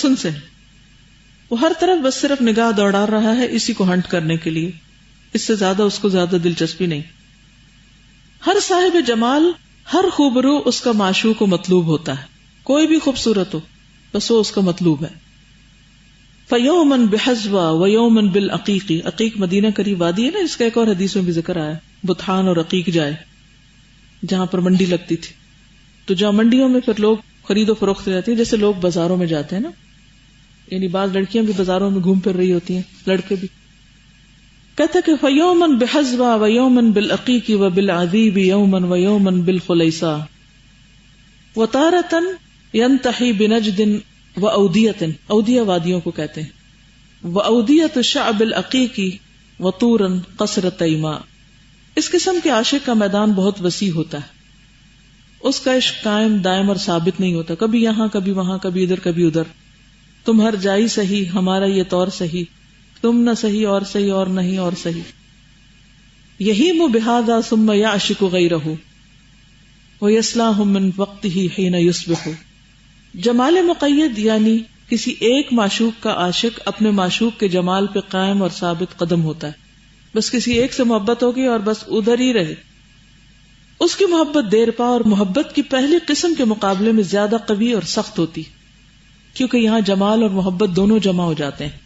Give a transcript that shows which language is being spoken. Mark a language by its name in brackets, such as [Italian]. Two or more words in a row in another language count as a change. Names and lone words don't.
[Urdu] حسن سے۔ وہ ہر طرف بس صرف نگاہ دوڑا رہا ہے اسی کو ہنٹ کرنے کے لیے، اس سے زیادہ اس کو زیادہ دلچسپی نہیں۔ ہر صاحب جمال، ہر خوبرو اس کا معشوق و مطلوب ہوتا ہے، کوئی بھی خوبصورت ہو بس وہ اس کا مطلوب ہے۔ [Arabic] فَيَوْمًا بِحَزْوَى وَيَوْمًا بِالْعَقِيقِ، [Urdu] عقیق مدینہ قریب وادی ہے نا، اس کا ایک اور حدیث میں بھی ذکر آیا، بطحان اور عقیق جائے جہاں پر منڈی لگتی تھی، تو جہاں منڈیوں میں پھر لوگ خرید و فروخت رہتے ہیں، جیسے لوگ بازاروں میں جاتے ہیں نا، یعنی بعض لڑکیاں بھی بازاروں میں گھوم پھر رہی ہوتی ہیں، لڑکے بھی۔ کہتے کہ [Arabic] فَيَوْمًا بِحَزْوَى وَيَوْمًا بِالْعَقِيقِ وَبِالْعَذِيبِ يَوْمًا وَيَوْمًا بِالْخُلَيْصَةِ وَتَارَةً يَنْتَحِي بِنَجْدٍ وَأَوْدِيَةٍ، [Urdu] اودیہ وادیوں کو کہتے ہیں، [Arabic] وَأَوْدِيَةُ شَعْبِ الْعَقِيقِ وَطُورًا قَصْرَ تَيْمَاء۔ [Urdu] اس قسم کے عاشق کا میدان بہت وسیع ہوتا ہے، اس کا عشق قائم دائم اور ثابت نہیں ہوتا، کبھی یہاں کبھی وہاں، کبھی ادھر کبھی ادھر۔ تم ہر جائی سہی، ہمارا یہ طور سہی، تم نہ سہی اور سہی اور نہیں اور سہی۔ [Arabic] یہیم بہذا ثم یعشق غیرہ ویصلاح من وقتہ حین یصبح۔ [Urdu] جمال مقید یعنی کسی ایک معشوق کا عاشق اپنے معشوق کے جمال پہ قائم اور ثابت قدم ہوتا ہے، بس کسی ایک سے محبت ہوگی اور بس ادھر ہی رہے۔ اس کی محبت دیر پا اور محبت کی پہلی قسم کے مقابلے میں زیادہ قوی اور سخت ہوتی، کیونکہ یہاں جمال اور محبت دونوں جمع ہو جاتے ہیں۔